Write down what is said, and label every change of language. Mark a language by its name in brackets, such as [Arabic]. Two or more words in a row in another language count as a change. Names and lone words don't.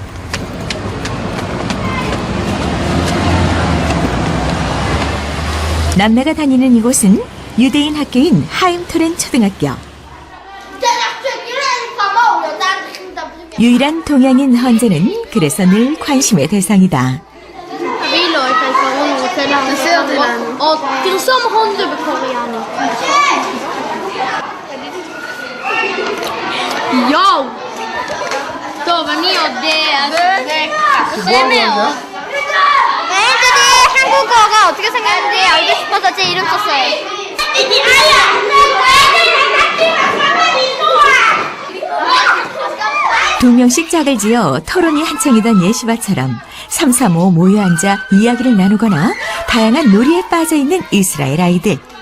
[Korean] 남매가 다니는 이곳은 유대인 학교인 하임토렌 초등학교. 유일한 동양인 헌재는 그래서 늘 관심의 대상이다. [Hebrew] תרשום הונדה בקוריאנית. יואו! טוב, אני יודע שזה קשה מאוד. [Korean] 애들이 한국어가 어떻게 생겼는지 알고 싶어서 제 이름 썼어요. 두 명씩 짝을 지어 토론이 한창이던 예시바처럼 335 모여 앉아 이야기를 나누거나 다양한 놀이에 빠져있는 이스라엘 아이들.